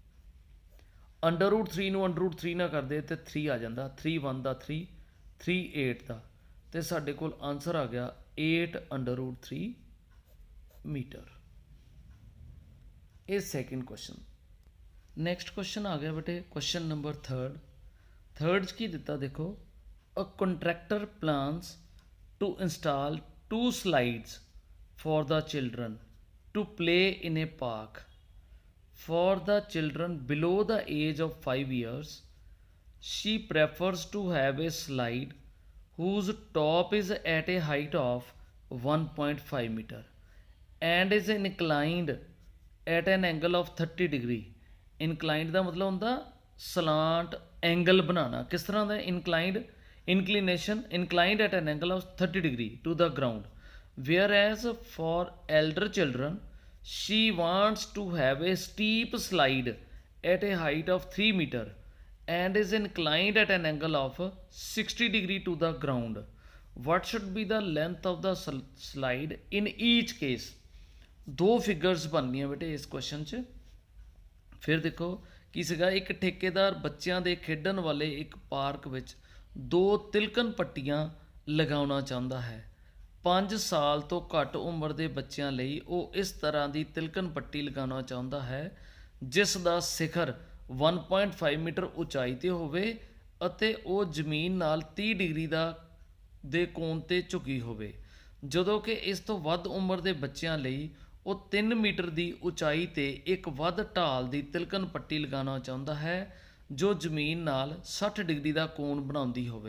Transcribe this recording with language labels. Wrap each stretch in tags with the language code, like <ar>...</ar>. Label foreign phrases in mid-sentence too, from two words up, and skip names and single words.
<pa>√3 ਨੂੰ √3 ਨਾਲ ਕਰਦੇ ਤੇ 3 ਆ ਜਾਂਦਾ, 3 1 ਦਾ 3, 3 8 ਦਾ, ਤੇ ਸਾਡੇ ਕੋਲ ਆਨਸਰ ਆ ਗਿਆ 8/√3 ਮੀਟਰ। ਇਹ</pa> <en>second question. next question</en> <pa>ਆ ਗਿਆ ਬੇਟੇ</pa> <en>question number 3rd</en> <pa>'ਚ ਕੀ ਦਿੱਤਾ ਦੇਖੋ,</pa> <en>a contractor plans to install 2 slides for the children to play in a park. For the children below the age of 5 years, she prefers to have a slide whose top is at a height of 1.5 meter and is inclined at an angle of 30 degree।</en> <pa>Inclined ਦਾ ਮਤਲਬ ਹੁੰਦਾ</pa> <en>slant angle</en> <pa>ਬਣਾਉਣਾ। ਕਿਸ ਤਰ੍ਹਾਂ ਦਾ</pa> <en>inclined at an angle of 30 degree to the ground, whereas for elder children she wants to have a steep slide at a height of 3 meter and is inclined at an angle of 60 degree to the ground. What should be the length of the slide in each case?</en> <pa>ਦੋ ਫਿਗਰਸ ਬਣਨੀਆਂ ਬੇਟੇ ਇਸ ਕੁਐਸਚਨ ਚ। ਫਿਰ ਦੇਖੋ ਕੀ ਸੀਗਾ, ਇੱਕ ਠੇਕੇਦਾਰ ਬੱਚਿਆਂ ਦੇ ਖੇਡਣ ਵਾਲੇ ਇੱਕ ਪਾਰਕ ਵਿੱਚ ਦੋ ਤਿਲਕਣ ਪੱਟੀਆਂ ਲਗਾਉਣਾ ਚਾਹੁੰਦਾ ਹੈ। 5 ਸਾਲ ਤੋਂ ਘੱਟ ਉਮਰ ਦੇ ਬੱਚਿਆਂ ਲਈ ਉਹ ਇਸ ਤਰ੍ਹਾਂ ਦੀ ਤਿਲਕਣ ਪੱਟੀ ਲਗਾਉਣਾ ਚਾਹੁੰਦਾ ਹੈ ਜਿਸ ਦਾ ਸਿਖਰ 1.5 ਮੀਟਰ ਉਚਾਈ ਤੇ ਹੋਵੇ ਅਤੇ ਉਹ ਜ਼ਮੀਨ ਨਾਲ 30 ਡਿਗਰੀ ਦੇ ਕੋਣ ਤੇ ਝੁਕੀ ਹੋਵੇ, ਜਦੋਂ ਕਿ ਇਸ ਤੋਂ ਵੱਧ ਉਮਰ ਦੇ ਬੱਚਿਆਂ ਲਈ ਉਹ 3 ਮੀਟਰ ਦੀ ਉਚਾਈ ਤੇ ਇੱਕ ਵੱਧ ਢਾਲ ਦੀ ਤਿਲਕਣ ਪੱਟੀ ਲਗਾਉਣਾ ਚਾਹੁੰਦਾ ਹੈ ਜੋ ਜ਼ਮੀਨ ਨਾਲ 60 ਡਿਗਰੀ ਦਾ ਕੋਣ ਬਣਾਉਂਦੀ ਹੋਵੇ।</pa>